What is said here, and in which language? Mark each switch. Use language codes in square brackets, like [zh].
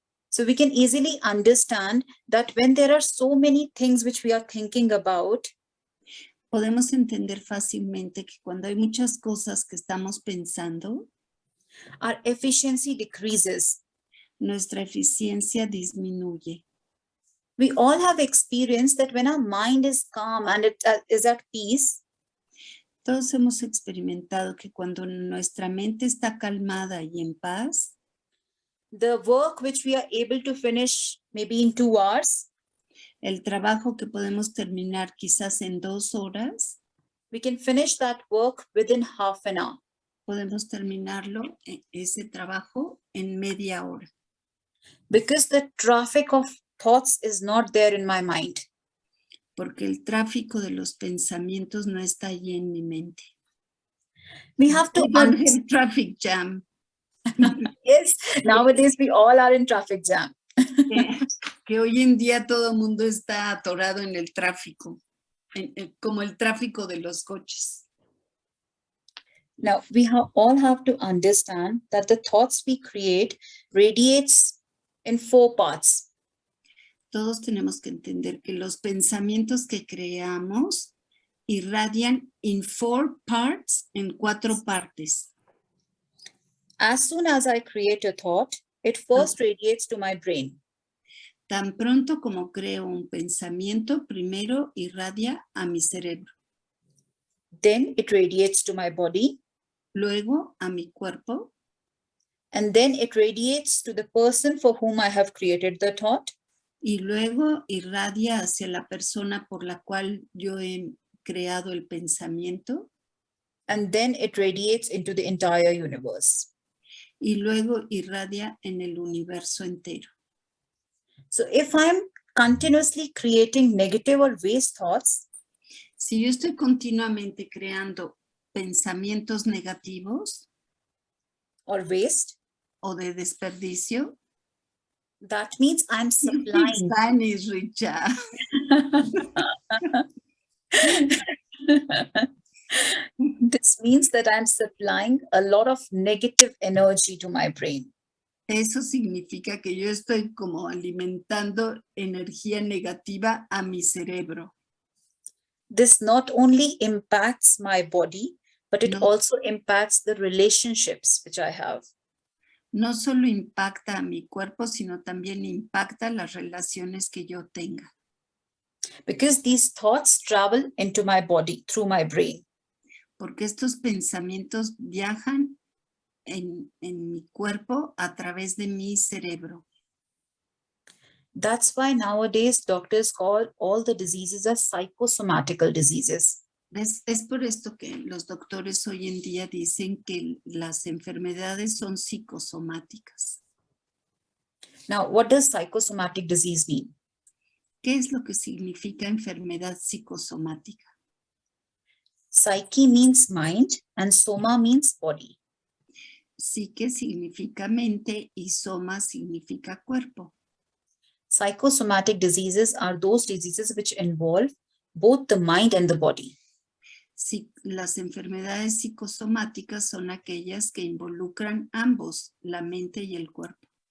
[en] So we can easily understand that when there are so many things which we are thinking about, [es] Podemos entender fácilmente que cuando hay muchas cosas que estamos pensando, [en] our efficiency decreases. [es] nuestra eficiencia disminuye. [en] We all have experienced that when our mind is calm and it is at peace, [es] Todos hemos experimentado que cuando nuestra mente está calmada y en paz, [en] the work which we are able to finish maybe in 2 hours, [es] el trabajo que podemos terminar quizás en 2 horas, [en] we can finish that work within half an hour. [es] podemos terminarlo, ese trabajo, en media hora. [en] Because the traffic of thoughts is not there in my mind. [es] Porque el tráfico de los pensamientos no está allí en mi mente. [en] We have to We don't understand. have traffic jam. Yes, nowadays we all are in traffic jam. [es] Que hoy en día todo el mundo está atorado en el tráfico, como el tráfico de los coches. [en] Now, we all have to understand that the thoughts we create radiates in 4 parts. [es] Todos tenemos que entender que los pensamientos que creamos irradian [en] in 4 parts, [es] en 4 partes. [en] As soon as I create a thought, it first radiates to my brain. [es] Tan pronto como creo un pensamiento, primero irradia a mi cerebro. [en] Then it radiates to my body. [es] Luego a mi cuerpo. [en] And then it radiates to the person for whom I have created the thought. [es] Y luego irradia hacia la persona por la cual yo he creado el pensamiento. [en] And then it radiates into the entire universe. [es] Y luego irradia en el universo entero. [en] So if I'm continuously creating negative or waste thoughts, [es] si yo estoy continuamente creando pensamientos negativos [en] or waste, [es] o de desperdicio, [en] that means I'm supplying. Spanish, Richa. This means that I'm supplying a lot of negative energy to my brain. [es] Eso significa que yo estoy como alimentando energía negativa a mi cerebro. [en] This not only impacts my body, but it No. also impacts the relationships which I have. [es] No solo impacta a mi cuerpo, sino también impacta las relaciones que yo tenga. [en] Because these thoughts travel into my body through my brain. [es] Porque estos pensamientos viajan en mi cuerpo a través de mi cerebro. [en] That's why nowadays doctors call all the diseases as psychosomatical diseases. [es] Es por esto que los doctores hoy en día dicen que las enfermedades son psicosomáticas. [en] Now, what does psychosomatic disease mean? [es] ¿Qué es lo que significa enfermedad psicosomática? [en] Psyche means mind and soma means body. [es] Psique significa mente y soma significa cuerpo. [en] Psychosomatic diseases are those diseases which involve both the mind and the body. [es] Las enfermedades psicosomáticas son aquellas que involucran ambos, la mente y el cuerpo.